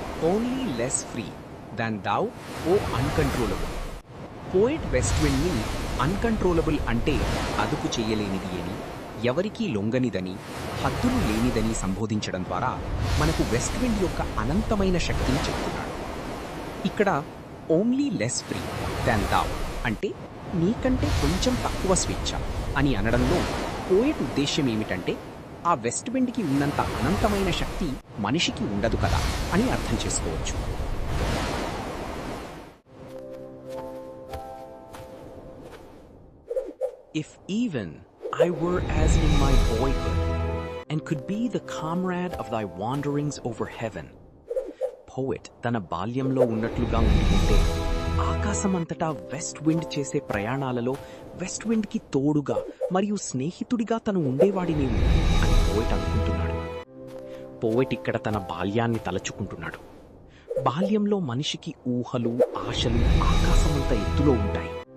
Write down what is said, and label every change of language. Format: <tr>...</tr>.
<en>Only less free than thou, O uncontrollable.</en> <te>Poet west విండ్ని uncontrollable అంటే అదుపు చేయలేనిది అని, ఎవరికీ లొంగనిదని, హద్దులు లేనిదని సంబోధించడం ద్వారా మనకు వెస్ట్ విండ్ యొక్క అనంతమైన శక్తిని చెప్తున్నాడు. ఇక్కడ</te> <en>only less free than thou</en> <te>అంటే నీకంటే కొంచెం తక్కువ స్వేచ్ఛ అని అనడంలో పోయెట్ ఉద్దేశ్యం ఏమిటంటే ఆ వెస్ట్ విండ్కి ఉన్నంత అనంతమైన శక్తి మనిషికి ఉండదు కదా అని అర్థం చేసుకోవచ్చు.</te> <en>If even I were as in my boyhood, and could be the comrade of thy wanderings over heaven.</en> <te>Poet తన బాల్యంలో ఉన్నట్లుగా ఉంటే ఆకాశమంతటా వెస్ట్ విండ్ చేసే ప్రయాణాలలో వెస్ట్ విండ్కి తోడుగా మరియు స్నేహితుడిగా తను ఉండేవాడినేమో అని పోయెట్ అనుకుంటున్నాడు. పోయెట్ ఇక్కడ తన బాల్యాన్ని తలచుకుంటున్నాడు. బాల్యంలో మనిషికి ఊహలు, ఆశలు ఆకాశమంత ఎత్తులో ఉంటాయి.</te>